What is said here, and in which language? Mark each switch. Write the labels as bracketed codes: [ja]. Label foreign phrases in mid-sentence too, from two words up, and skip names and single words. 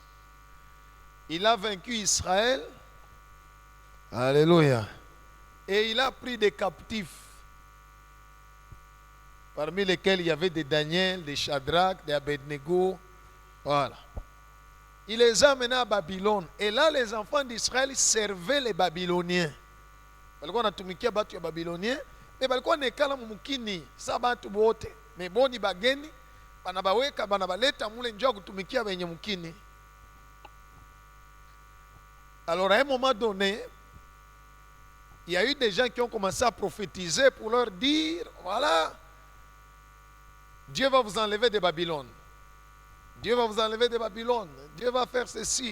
[fr] Il a vaincu Israël. Alléluia. Et il a pris des captifs, parmi lesquels il y avait des Daniel, des Shadrach, des Abednego. Voilà. Il les a amenés à Babylone. Et là, les enfants d'Israël servaient les Babyloniens. [sw] Balikuwa natumikia batu ya Babylonien, mais balikuwa nekala mumukini sa batu bote. Mais boni bageni, banabaweka banabaleta mule njoo kutumikia benye mukini. [fr] Alors à un moment donné, il y a eu des gens qui ont commencé à prophétiser pour leur dire, voilà, Dieu va vous enlever de Babylone. Dieu va vous enlever de Babylone. Dieu va faire ceci.